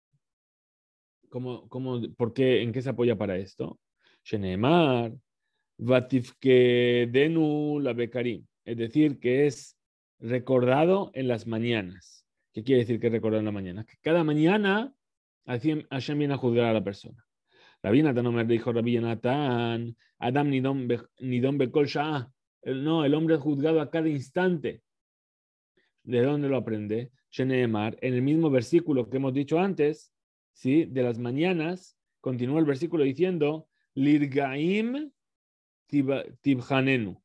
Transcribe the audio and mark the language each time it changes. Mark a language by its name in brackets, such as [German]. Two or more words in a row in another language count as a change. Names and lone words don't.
[Spanish] ¿Por qué? ¿En qué se apoya para esto? [Hebrew] שנאמר ותפקדנו לבקרים. [Spanish] Es decir, que es recordado en las mañanas. ¿Qué quiere decir que es recordado en la mañana? Que cada mañana Hashem viene a juzgar a la persona. [Hebrew] רבי נתן אומר [Spanish] dijo Rabbi Natan, [Hebrew] אדם נידון בכל שעה. [Spanish] No, el hombre es juzgado a cada instante. ¿De dónde lo aprende? Sheneemar, en el mismo versículo que hemos dicho antes, ¿sí? De las mañanas, continúa el versículo diciendo, [Hebrew] לרגעים תבחננו.